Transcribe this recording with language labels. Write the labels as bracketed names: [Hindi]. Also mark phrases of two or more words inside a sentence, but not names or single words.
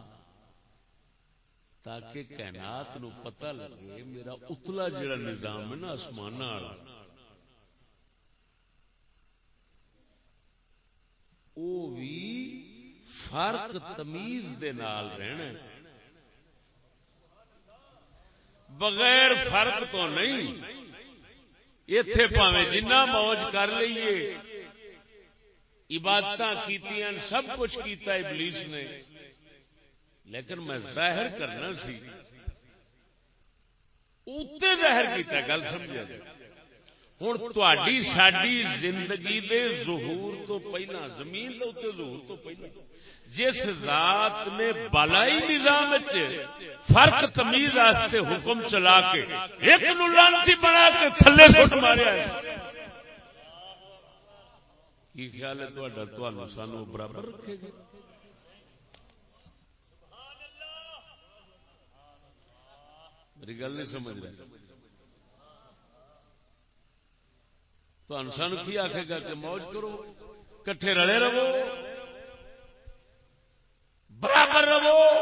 [Punjabi] تاکہ کائنات نو پتہ لگے میرا اتلا جڑا نظام ہے نا آسمان والا، وہ بھی فرق تمیز دے نال رہنا، بغیر فرق تو نہیں۔ ایتھے پاویں جنہ موج کر لئیے، عبادتاں کیتیاں، سب کچھ کیتا ابلیس نے، لیکن میں ظاہر کرنا سی اوتے ظاہر کیتا، گل سمجھا جائے۔ ہوں تہاڈی ساڈی زندگی دے ظہور تو پہلا، زمین دے اوتے ظہور تو پہلا، جس ذات نے بالائی نظام فرق تمیز واسطے حکم چلا کے ایک نو لعنتی بنا کے تھلے سٹ ماریا، کی خیال ہے تہاڈا؟ تانوں سانوں برابر رکھے گا؟ میری گل نہیں سمجھ رہے؟ تو انسان کی آخے گا کہ موج کرو، کٹھے رلے رہو، برابر رہو۔